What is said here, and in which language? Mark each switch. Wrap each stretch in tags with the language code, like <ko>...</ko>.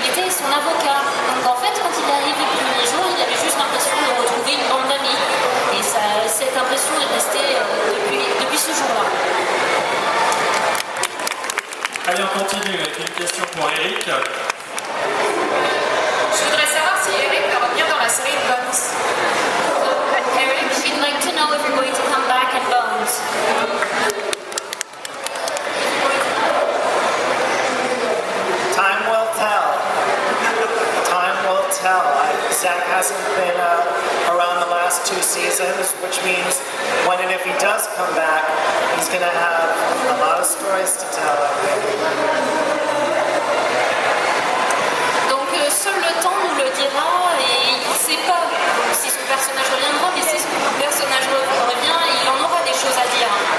<fr>son avocat. Donc en fait, quand il est arrivé le premier jour, il avait juste l'impression de retrouver une bande d'amis. Et cette impression est restée depuis ce jour-là. Allez, on continue avec une question pour Eric. Je voudrais savoir si Eric va revenir dans la série Bones.</fr> <en>Eric, she'd like to know if you're going to come back in Bones. Time will tell. Time will tell. Zach hasn't been around the last 2 seasons, which means when and if he does come back, he's going to have a lot of stories to tell.</en> <fr>Donc seul le temps nous le dira et il ne sait pas si son personnage reviendra, mais si son personnage revient, il en aura des choses à dire.</fr>